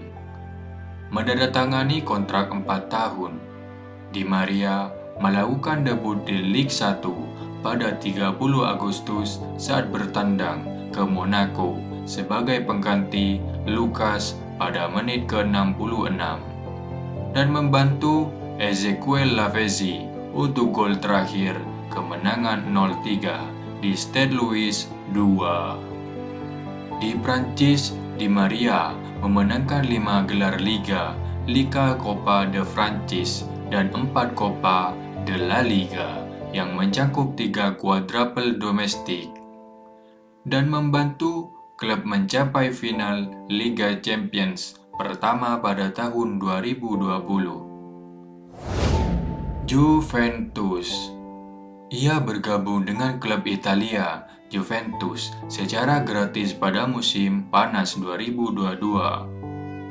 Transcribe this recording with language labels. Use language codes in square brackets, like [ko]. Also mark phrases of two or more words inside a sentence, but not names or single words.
[id] Menandatangani kontrak 4 tahun, Di Maria melakukan debut di Ligue 1 pada 30 Agustus saat bertandang ke Monaco sebagai pengganti Lucas pada menit ke-66 dan membantu Ezequiel Lavezzi untuk gol terakhir kemenangan 0-3 di Stade Louis II. Di Prancis, Di Maria memenangkan 5 gelar Liga, Liga Copa de France dan 4 Copa de la Liga yang mencakup 3 quadruple domestik dan membantu klub mencapai final Liga Champions pertama pada tahun 2020. Juventus. Ia bergabung dengan klub Italia Juventus secara gratis pada musim panas 2022.